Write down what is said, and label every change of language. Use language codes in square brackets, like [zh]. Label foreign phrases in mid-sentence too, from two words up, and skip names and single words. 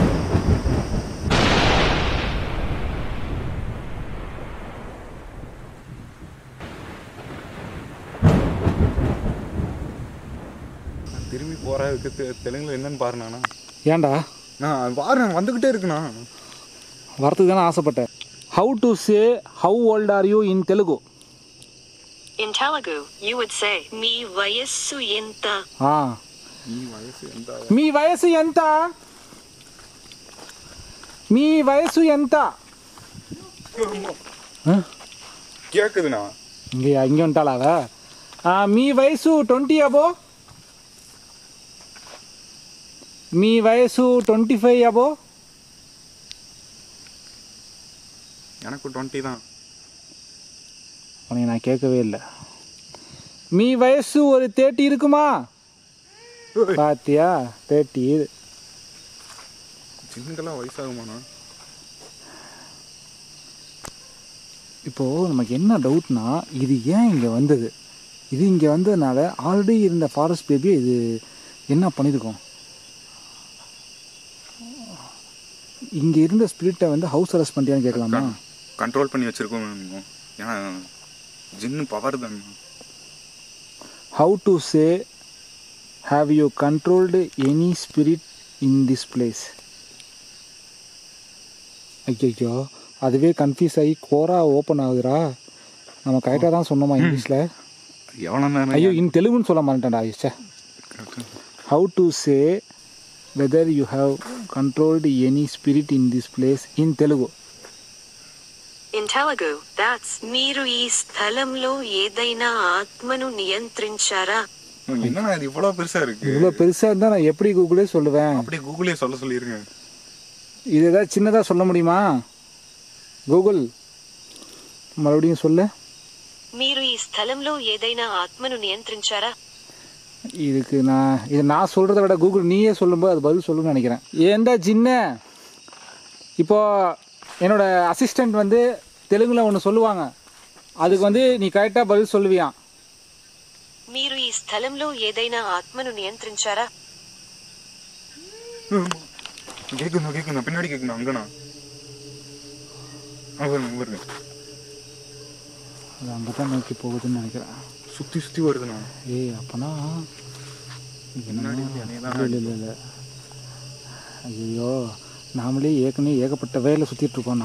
[ta] திரும்பி போறதுக்கு தெலுங்குல என்னன்னு பாருண்ணா. ஏன்டா? நான் பாருங்க வந்துகிட்டே இருக்குண்ணா. வரத்துக்கு தானே ஆசைப்பட்டேன். [en] How to say how old are you in Telugu? In Telugu, you would say, [te] "మీ వయసు ఎంత." మీ వయసు ఎంత? మీ వయసు ఎంత? [ta] கேக்குதுண்ணா. இங்கே வந்துட்டாளா அவ? [te] మీ వయసు 20 అబో? మీ వయసు 25 అబో? [ta] எனக்கு 20 தான். உனக்கு நான் கேட்கவே இல்லை. [te] మీ వయసు [ta] ஒரு 30 இருக்குமா? பாத்தியா, 30. சின்னங்கெல்லாம் வயசாகுமாண்ணா? இப்போது நமக்கு என்ன டவுட்னா, இது ஏன் இங்கே வந்தது? இது இங்கே வந்ததுனால ஆல்ரெடி இருந்த ஃபாரஸ்ட் பேபியை இது என்ன பண்ணியிருக்கோம்? இங்கே இருந்த ஸ்பிரிட்டை வந்து [en] house arrest [ta] பண்ணிட்டியான்னு கேட்கலாமா? கண்ட்ரோல் பண்ணி வச்சுருக்கோம். ஏன்னா ஜின்னு பவர் தான். [en] how to say Have you controlled any spirit in this place? [ta] ஐயோ அதுவே கன்ஃபியூஸ் ஆகி கோரா ஓப்பன் ஆகுதுரா. நம்ம கரெக்டாக தான் சொன்னோமா இங்கிலீஷில்? எவ்வளோ நேரம்? ஐயோ [en] in Telugu [ta] சொல்ல மாட்டேன்டா ஆயிஷா. [en] How to say whether you have controlled any spirit in this place in Telugu? In Telugu, that's [te] మీరు ఈ స్థలంలో ఏదైనా ఆత్మను నియంత్రించారా? [ta] என்னண்ணா இது இவ்வளோ பெருசாக இருக்கு? இவ்வளோ பெருசாக இருந்தால் நான் எப்படி கூகுளே சொல்லுவேன்? அப்படியே கூகுளே சொல்ல சொல்லிருங்க. இது ஏதாவது சின்னதாக சொல்ல முடியுமா? கூகுள் மறுபடியும் சொல்லு. [te] మీరు ఈ స్థలంలో ఏదైనా ఆత్మను నియంత్రించారా? [ta] இதுக்கு நான் சொல்கிறத விட கூகுள் நீயே சொல்லும்போது அது பதில் சொல்லுன்னு நினைக்கிறேன். ஏண்டா சின்ன இப்போ என்னோட அசிஸ்டண்ட் வந்து தெலுங்கில் ஒன்று சொல்லுவாங்க, அதுக்கு வந்து நீ கரெக்டாக பதில் சொல்லுவியான். [te] మీరు ఈ స్థలంలో ఏదైనా ఆత్మను నియంత్రించారా? [ta] கேட்குண்ணா பின்னாடி கேட்குண்ணா. அங்கண்ணா வருங்க. அது அங்கே தான் நோக்கி போகுதுன்னு நினைக்கிறேன். சுற்றி சுற்றி வருதுண்ணா. ஏய் அப்போனா இல்லை ஐயோ நாமளே ஏற்கனவே ஏகப்பட்ட வேலை சுற்றிட்டு இருக்கோம்.